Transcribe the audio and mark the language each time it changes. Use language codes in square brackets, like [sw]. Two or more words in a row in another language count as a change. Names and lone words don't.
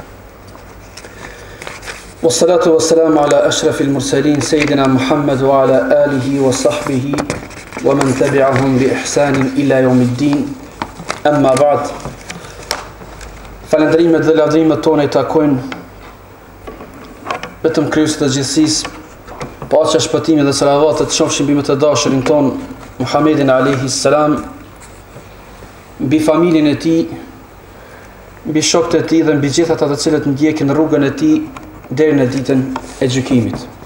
[ar] والصلاة والسلام على أشرف المرسلين سيدنا محمد وعلى آله وصحبه ومن تبعهم بإحسان إلى يوم الدين أما بعد [sq] falënderimet dhe lavdrimet tona I takojnë vetëm Krijuesit të gjithësisë, paqja, shpëtimi dhe salavatet të qofshin mbi më të dashurin ton Muhammedin [ar] عليه السلام, [sq] mbi familjen e tij, mbi shokët e tij dhe mbi gjithë ata të cilët ndjekin rrugën e tij deri në ditën e gjykimit.